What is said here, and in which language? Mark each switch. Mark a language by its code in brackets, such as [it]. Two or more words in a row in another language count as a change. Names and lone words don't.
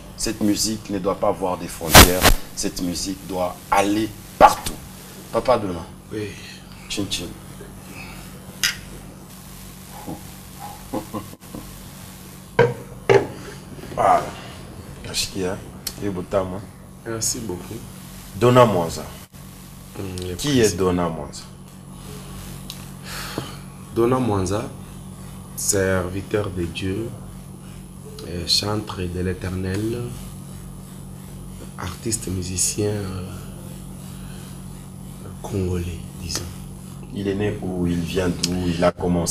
[fr] Cette musique ne doit pas avoir des frontières. Cette musique doit aller partout. Papa Dona. Oui. Chin chin. Voilà. Qu'est-ce qu'il y a? Merci beaucoup. Dona Mwanza. Qui est Dona Mwanza? Dona Mwanza, serviteur de Dieu, chantre de l'Éternel, artiste musicien congolais, disons. Il est né où? Il vient d'où? Il a commencé?